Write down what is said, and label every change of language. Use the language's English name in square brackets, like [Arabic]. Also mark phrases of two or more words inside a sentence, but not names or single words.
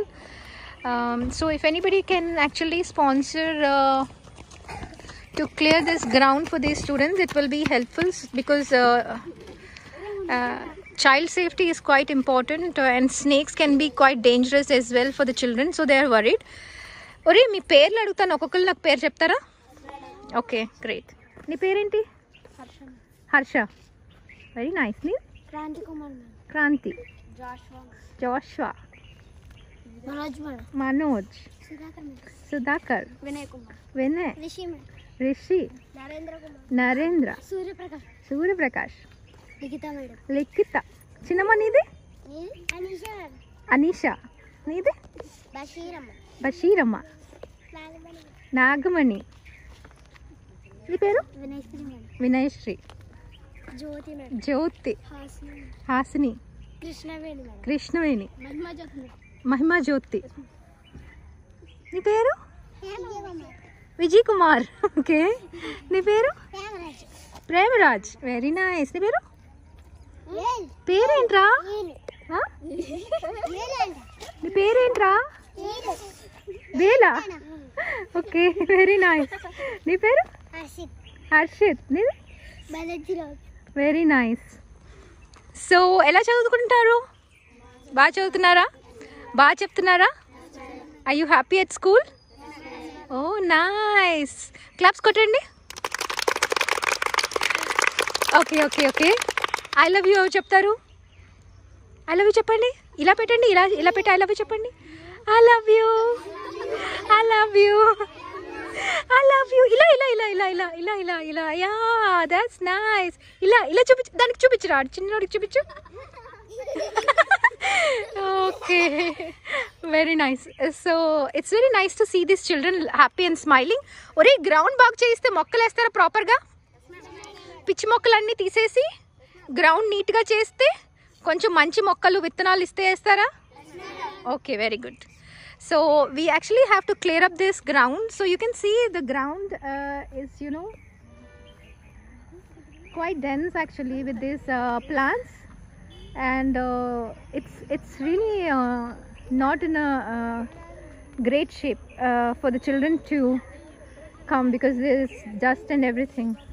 [English] So if anybody can actually sponsor to clear this ground for these students, it will be helpful because child safety is quite important and snakes can be quite dangerous as well for the children, so they are worried. [Telugu] ఒరే మీ పేర్లు అడుగుతాను, ఒక్కొక్కళ్ళు నాకు పేరు చెప్తారా? [English] Okay, great. [Telugu] నీ పేరు ఏంటి? Harsha. [English] Very nice. Nee? [Telugu] Kranti Kumar. Kranti. Joshua. Manoj. Sudhakar. Vinay. Rishi. Narendra. Surya Prakash. Likita. చిన్నమ్మ నీదే? Anisha. Neede? Bashiramma. Nagamani. నీ పేరు? Vinayshri. Jyoti. Hasini. Krishnaveni. Mahima Jyoti. నీ పేరు? Vijay Kumar. Okay. నీ పేరు? Premaraj. [English] Very nice. [Telugu] నీ పేరు? పేరు ఏంట్రా? నీ పేరు ఏంట్రా? Bela. Okay. [English] Very nice. [Telugu] నీ పేరు? Harshit. Nee? [English] Very nice. [Telugu] సో ఎలా చదుకుంటారు? బా చదుతున్నారా? బా చెప్తున్నారా? [English] Are you happy at school? Oh, nice. Claps kottandi. Okay. I love you [Telugu] ఎవరు చెప్తారు? [English] I love you [Telugu] చెప్పండి. ఇలా పెట్టండి. ఇలా పెట్టి [English] I love you cheppandi. I love you. I love you. I love you. Ila. Yeah, that's nice. [Telugu] ఇలా చూపించు. దానికి చూపించరా. చిన్నోడికి చూపించు. [English] Okay, very nice. So it's very nice to see these children happy and smiling. [Telugu] ఒరే గ్రౌండ్ బాగ్ చేయిస్తే మొక్కలే వేస్తారా ప్రాపర్ గా? పిచ్చి మొక్కలన్నీ తీసేసి గ్రౌండ్ నీట్ గా చేస్తే కొంచెం మంచి మొక్కలు విత్తనాలు ఇస్తే వేస్తారా? [English] Okay, very good. So we actually have to clear up this ground. So you can see the ground is quite dense actually with these plants. And it's really not in a great shape for the children to come because there is dust and everything.